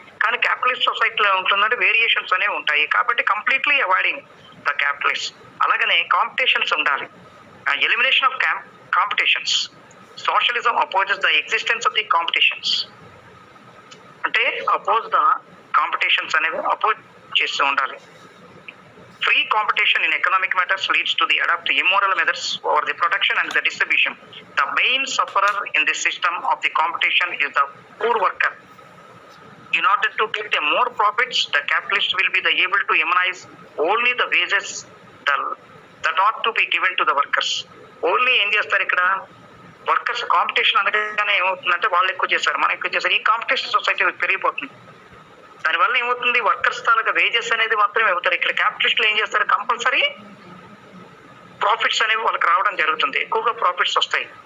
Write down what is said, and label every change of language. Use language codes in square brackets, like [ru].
[te] కానీ క్యాపిటలిస్ట్ సొసైటీలో ఉంటుందంటే వేరియేషన్స్ అనేవి ఉంటాయి, కాబట్టి కంప్లీట్లీ అవాయిడింగ్ ద క్యాపిటలిస్ట్. అలాగనే కాంపిటీషన్స్ ఉండాలి, elimination of competitions. Socialism opposes the existence of the competitions, అంటే అపోజ్ ద కాంపిటీషన్స్ అనేవి అపోజ్ చేస్తూ ఉండాలి. [en] Free competition in economic matters leads to the adopt immoral methods over the production and the distribution. The main sufferer in this system of the competition is the poor worker. In order to get more profits, the capitalist will be able to immunize only the wages that ought to be given to the workers. [te] Only ఏం చేస్తారు ఇక్కడ? Workers competition అనగానే ఏమవుతుందంటే వాళ్ళు ఎక్కువ చేస్తారు, మనం ఎక్కువ చేస్తారు. ఈ కాంపిటీషన్ సొసైటీ పెరిగిపోతుంది. దానివల్ల ఏమవుతుంది? వర్కర్స్ తాలూకా వేజెస్ అనేది మాత్రమే అవుతారు. ఇక్కడ క్యాపిటలిస్టులు ఏం చేస్తారు? కంపల్సరీ ప్రాఫిట్స్ అనేవి వాళ్ళకి రావడం జరుగుతుంది, ఎక్కువగా ప్రాఫిట్స్ వస్తాయి.